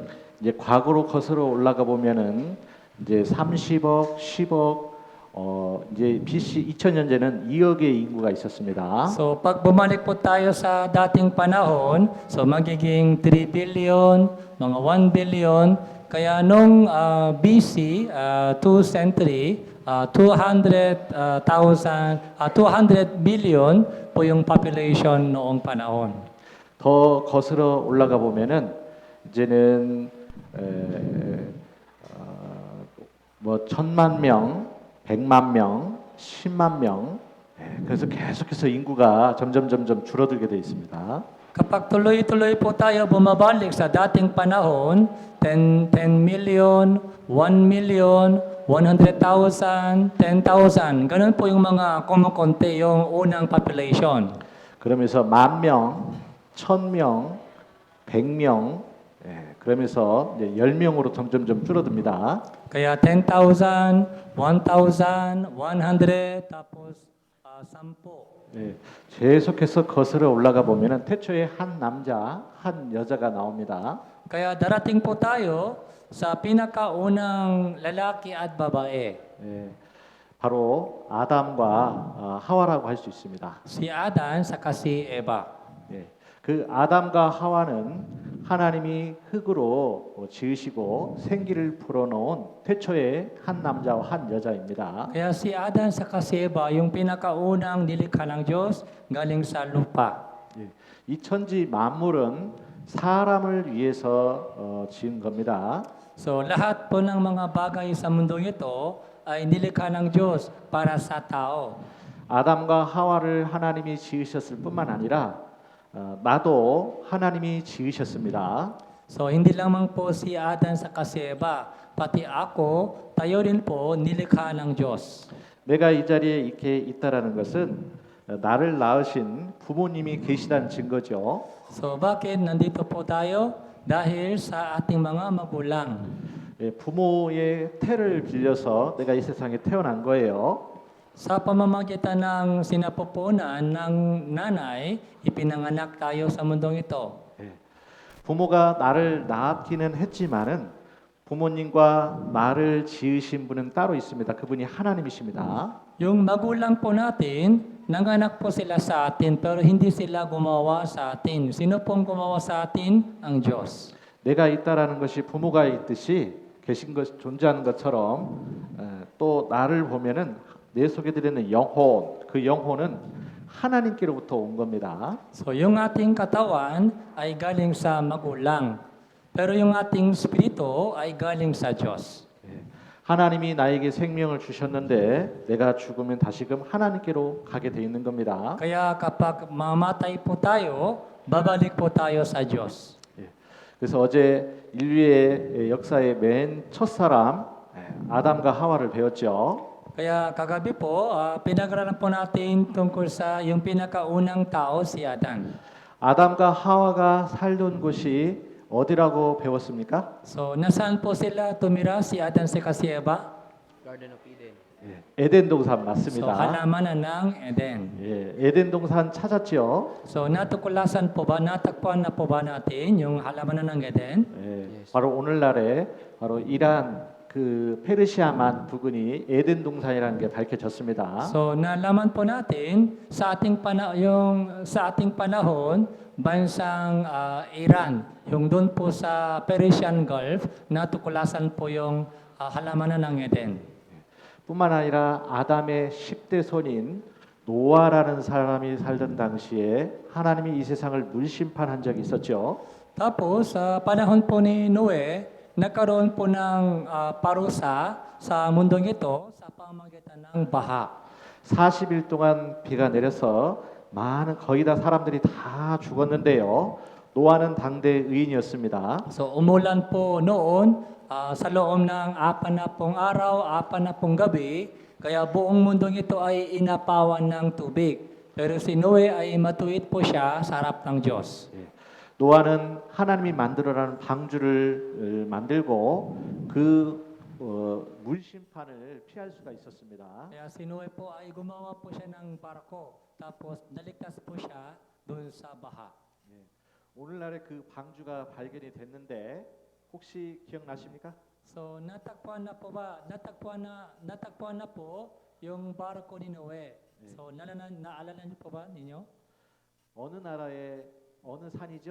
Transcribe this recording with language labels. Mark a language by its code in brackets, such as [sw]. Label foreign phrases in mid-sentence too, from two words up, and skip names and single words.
[ko] 이제 과거로 거슬러 올라가 보면은 이제 30억, 10억, 이제 BC 2000년제는 2억의 인구가 있었습니다. [tl] So pag bumalik po tayo sa dating panahon, so magiging 3 billion, mga 1 billion. Kaya nung BC, 2 century, 200 billion po yung population noong panahon. [ko] 더 거슬러 올라가 보면은 이제는 뭐 1000만 명, 100만 명, 10만 명, 그래서 계속해서 인구가 점점 줄어들게 돼 있습니다. [tl] Kapag tuloy-tuloy po tayo bumabalik sa dating panahon, 10 million, 1 million, 100,000, 10,000. Ganun po yung mga kumukonti yung unang population. [ko] 그러면서 10,000명, 1,000명, 100명, 그러면서 이제 10명으로 점점점 줄어듭니다. [tl] Kaya 10,000, 1,000, 100, tapos 10. [ko] 예, 계속해서 거슬러 올라가 보면은 태초에 한 남자, 한 여자가 나옵니다. [tl] Kaya darating po tayo sa pinakaunang lalaki at babae. [ko] 예, 바로 아담과 하와라고 할 수 있습니다. [tl] Si Adan saka si Eva. [ko] 예, 그 아담과 하와는 하나님이 흙으로 지으시고 생기를 불어넣은 태초의 한 남자와 한 여자입니다. [tl] Kaya si Adan saka si Eva yung pinakaunang nilikha ng Diyos galing sa lupa. [ko] 예, 이 천지 만물은 사람을 위해서 지은 겁니다. [tl] So lahat po ng mga bagay sa mundong ito ay nilikha ng Diyos para sa tao. [ko] 아담과 하와를 하나님이 지으셨을 뿐만 아니라 나도 하나님이 지으셨습니다. [tl] So hindi lamang po si Adan saka si Eva, pati ako, tayo rin po nilikha ng Diyos. [ko] 내가 이 자리에 이렇게 있다라는 것은 나를 낳으신 부모님이 계시다는 증거죠. [tl] So bakit nandito po tayo? Dahil sa ating mga magulang. [ko] 예, 부모의 태를 빌려서 내가 이 세상에 태어난 거예요. [tl] Sa pamamagitan ng sinapupunan ng nanay, ipinanganak tayo sa mundong ito. [ko] 예, 부모가 나를 낳기는 했지만은 부모님과 나를 지으신 분은 따로 있습니다. 그분이 하나님이십니다. [tl] Yung magulang po natin, nanganak po sila sa atin pero hindi sila gumawa sa atin. Sino pong gumawa sa atin? Ang Diyos. [ko] 내가 있다라는 것이 부모가 있듯이 계신 것 존재하는 것처럼 또 나를 보면은 내 속에 들어있는 영혼, 그 영혼은 하나님께로부터 온 겁니다. [tl] So yung ating katawan ay galing sa magulang. Pero yung ating spirito ay galing sa Diyos. [ko] 하나님이 나에게 생명을 주셨는데 내가 죽으면 다시금 하나님께로 가게 돼 있는 겁니다. [tl] Kaya kapag mamatay po tayo, babalik po tayo sa Diyos. [ko] 그래서 어제 인류의 역사의 맨 첫사람 아담과 하와를 배웠죠. [tl] Kaya kagabi po, pinag-aralan po natin tungkol sa yung pinakaunang tao, si Adan. [ko] 아담과 하와가 살던 곳이 어디라고 배웠습니까? [tl] So, nasaan po sila tumira, si Adan saka si Eva? [en] Garden of Eden. [ko] 에덴 동산 [tl] So, [ko] 맞습니다. [tl] halamanan ng Eden. [ko] 예, 에덴 동산 찾았죠. [tl] So, natuklasan po ba, natakpan na po ba natin yung halamanan ng Eden? [ko] 예, 바로 오늘날에 바로 이란 그 페르시아만 부근이 에덴 동산이라는 게 밝혀졌습니다. [tl] So, nalaman po natin sa ating panahon, bansang Iran, yung doon po sa Persian Gulf, natuklasan po yung halamanan ng Eden. [ko] 뿐만 아니라 아담의 10대 손인 노아라는 사람이 살던 당시에 하나님이 이 세상을 물심판한 적이 있었죠. [tl] Tapos, sa panahon po ni Noe, nagkaroon po ng parusa sa mundong ito sa pamamagitan ng baha. [ko] 40일 동안 비가 내려서 많은 거의 다 사람들이 다 죽었는데요. 노아는 당대 의인이었습니다. [tl] So, umulan po noon sa loob ng 40 araw, 40 gabi, kaya buong mundong ito ay inapawan ng tubig. Pero si Noe ay matuwid po siya sa harap ng Diyos. [ko] 노아는 하나님이 만들어라는 방주를 만들고 그 물심판을 피할 수가 있었습니다. [tl] Kaya si Noe po ay gumawa po siya ng barko, tapos naligtas po siya doon sa baha. [ko] 오늘날에 그 방주가 발견이 됐는데 혹시 기억나십니까? [tl] So natagpuan na po yung barko ni Noe. So naalala niyo po ba ninyo? [ko] 어느 나라의 어느 산이죠?